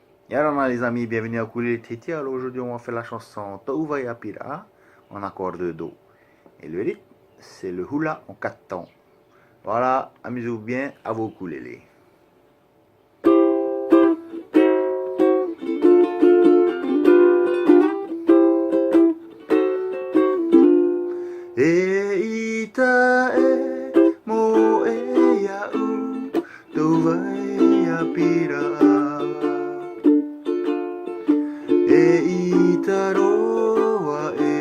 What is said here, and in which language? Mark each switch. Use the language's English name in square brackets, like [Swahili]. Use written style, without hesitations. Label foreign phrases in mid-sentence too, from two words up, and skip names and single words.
[French] Et alors les amis, bienvenue à Ukulele Titi. Alors aujourd'hui on va faire la chanson Touvaya Pira en accord de Do. Et le rythme, c'est le hula en 4 temps. Voilà, amusez-vous bien à vos ukulélés. [Tahitian] E ita e mo e ya u Touvaya Pira E ita roa